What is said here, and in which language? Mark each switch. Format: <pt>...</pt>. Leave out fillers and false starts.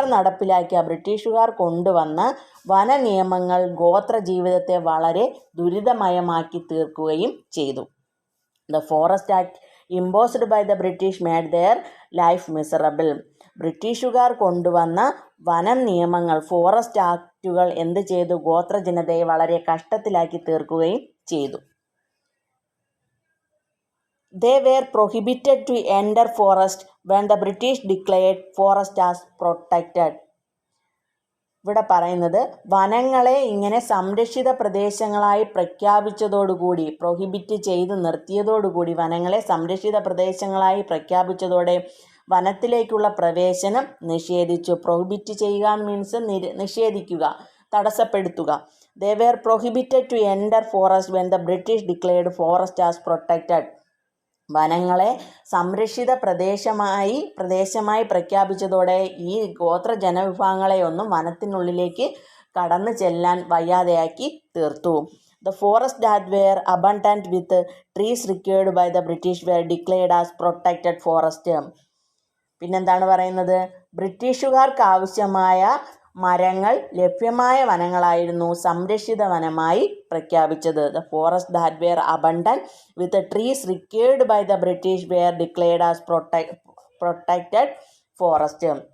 <ml>ബ്രിട്ടീഷുകാർ കൊണ്ടുവന്ന വന നിയമങ്ങൾ ഗോത്ര ജീവിതത്തെ വളരെ ദുരിതമയമാക്കി തീർക്കുകയും ചെയ്തു.</ml> <en>The forest act imposed by the British made their life miserable.</en> <ml>ബ്രിട്ടീഷുകാർ കൊണ്ടുവന്ന വനം നിയമങ്ങൾ, ഫോറസ്റ്റ് ആക്റ്റുകൾ എന്ത് ചെയ്തു? ഗോത്ര ജനതയെ വളരെ കഷ്ടത്തിലാക്കി തീർക്കുകയും ചെയ്തു.</ml> <en>They were prohibited to enter forest when the British declared forest as protected.</en> <ml>ഇവിടെ പറയുന്നത് വനങ്ങളെ ഇങ്ങനെ സംരക്ഷിത പ്രദേശങ്ങളായി പ്രഖ്യാപിച്ചതോടുകൂടി, പ്രൊഹിബിറ്റ് ചെയ്ത് നിർത്തിയതോടുകൂടി, വനങ്ങളെ സംരക്ഷിത പ്രദേശങ്ങളായി പ്രഖ്യാപിച്ചതോടെ വനത്തിലേക്കുള്ള പ്രവേശനം നിഷേധിച്ചു. പ്രൊഹിബിറ്റ് ചെയ്യുക means നിഷേധിക്കുക, തടസ്സപ്പെടുത്തുക.</ml> <en>They were prohibited to enter forest when the British declared forest as protected.</en> <ml>വനങ്ങളെ സംരക്ഷിത പ്രദേശമായി പ്രഖ്യാപിച്ചതോടെ ഈ ഗോത്ര ജനവിഭാഗങ്ങളെ ഒന്നും വനത്തിനുള്ളിലേക്ക് കടന്നു ചെല്ലാൻ വയ്യാതെയാക്കി തീർത്തു.</ml> <en>The forests that were abundant with trees required by the British were declared as protected forest.</en> <ml>പിന്നെന്താണ് പറയുന്നത്? ബ്രിട്ടീഷുകാർക്ക് ആവശ്യമായ മരങ്ങൾ ലഭ്യമായ വനങ്ങളായിരുന്നു സംരക്ഷിത വനമായി പ്രഖ്യാപിച്ചത്.</ml> <en>The forest that were abundant with trees required by the British were declared as protected forest.</en>